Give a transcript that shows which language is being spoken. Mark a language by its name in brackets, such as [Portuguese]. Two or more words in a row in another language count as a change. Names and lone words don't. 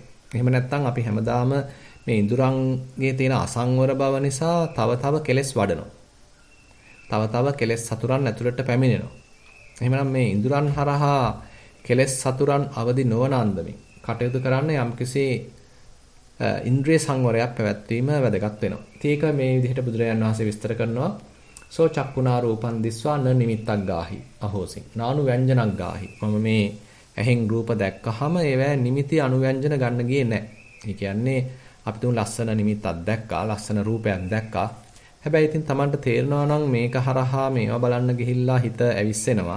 [Sinhala] එහෙම නැත්නම් අපි හැමදාම මේ ඉඳුරන්ගේ තියෙන අසංවර බව නිසා තව කෙලෙස් වඩනවා. තව කෙලෙස් සතුරන් ඇතුළට පැමිණෙනවා. එහෙමනම් මේ ඉඳුරන් හරහා කෙලෙස් සතුරන් අවදි නොවන අන්දමින් කටයුතු කරන්න යම්කිසි ඉන්ද්‍රිය සංවරයක් පැවැත්වීම වැදගත් වෙනවා. ඒක මේ විදිහට බුදුරජාණන් වහන්සේ විස්තර කරනවා. [Pali] සෝ චක්කුණා රූපං දිස්වා න නිමිත්තක් ගාහි අහෝසින් නානු ව්‍යංජනක් ගාහි. [Sinhala] මම මේ ඇහෙන් රූප දැක්කහම ඒවැ නිමිති අනුව්‍යංජන ගන්න ගියේ නැහැ. ඒ කියන්නේ අපි තුන් ලස්සන නිමිත්තක් දැක්කා, ලස්සන රූපයක් දැක්කා. හැබැයි ඉතින් Tamanට තේරෙනවා නම් මේක හරහා මේවා බලන්න ගිහිල්ලා හිත ඇවිස්සෙනවා.